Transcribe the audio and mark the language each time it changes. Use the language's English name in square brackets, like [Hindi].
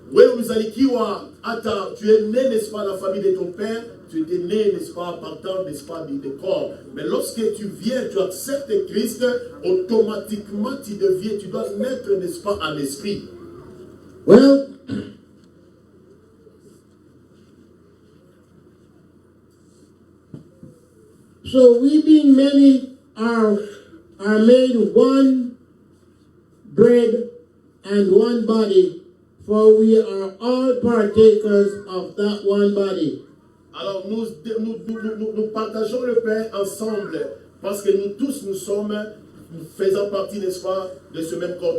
[Swahili] Wewe uzalikiwa hata [French] tu es né, n'est-ce pas, la famille de ton père, tu étais né, n'est-ce pas, partant, n'est-ce pas, du corps. Mais lorsque tu viens, tu acceptes Christ, automatiquement tu deviens, tu dois naître, n'est-ce pas, en esprit. [English] Well, so we being many are made one bread and one body, for we are all partakers of that one body. [French] Alors nous partageons le pain ensemble, parce que nous tous nous sommes faisant partie, n'est-ce pas, de ce même corps.